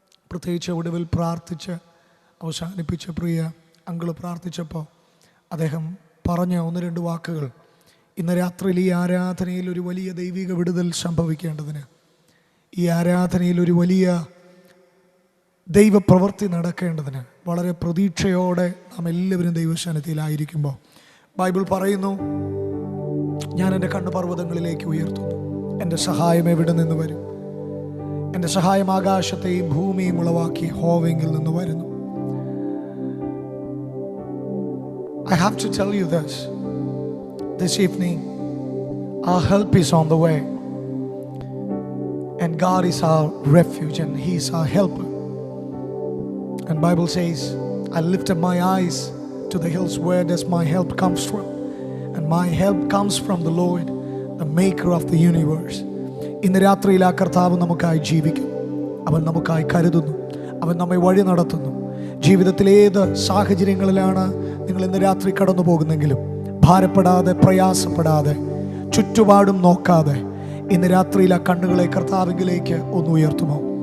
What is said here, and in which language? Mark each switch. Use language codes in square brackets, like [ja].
[ml] പ്രത്യേകിച്ച് ഒടുവിൽ പ്രാർത്ഥിച്ച് അവസാനിപ്പിച്ച പ്രിയ അങ്കിള് പ്രാർത്ഥിച്ചപ്പോൾ അദ്ദേഹം പറഞ്ഞ 1-2 വാക്കുകൾ ഇന്ന് രാത്രിയിൽ ഈ ആരാധനയിൽ ഒരു വലിയ ദൈവിക വിടുതൽ സംഭവിക്കേണ്ടതിന്, ഈ ആരാധനയിൽ ഒരു വലിയ ദൈവപ്രവൃത്തി നടക്കേണ്ടതിന് വളരെ പ്രതീക്ഷയോടെ നാം എല്ലാവരും ദൈവസന്നിധിയിലായിരിക്കുമ്പോൾ ബൈബിൾ പറയുന്നു, ഞാൻ എൻ്റെ കണ്ണുപർവ്വതങ്ങളിലേക്ക് ഉയർത്തുന്നു, എൻ്റെ സഹായം എവിടെ നിന്ന് വരും? എൻ്റെ സഹായം ആകാശത്തെയും ഭൂമിയും ഉളവാക്കി ഹോവെങ്കിൽ നിന്ന് വരുന്നു. [en] I have to tell you this evening, our help is on the way, and God is our refuge and He is our helper. And Bible says, I lift up my eyes to the hills, where does my help comes from? And my help comes from the Lord, the maker of the universe. [ml] ഇന്ന് രാത്രിയിൽ ആ കർത്താവ് നമുക്കായി ജീവിക്കും. അവൻ നമുക്കായി കരുതുന്നു, അവൻ നമ്മെ വഴി നടത്തുന്നു. ജീവിതത്തിലേത് സാഹചര്യങ്ങളിലാണ് നിങ്ങൾ ഇന്ന് രാത്രി കടന്നു പോകുന്നെങ്കിലും ഭാരപ്പെടാതെ, പ്രയാസപ്പെടാതെ, ചുറ്റുപാടും നോക്കാതെ ഇന്ന് രാത്രിയിൽ ആ കണ്ണുകളെ കർത്താവിലേക്ക് ഒന്ന് ഉയർത്തുമോ?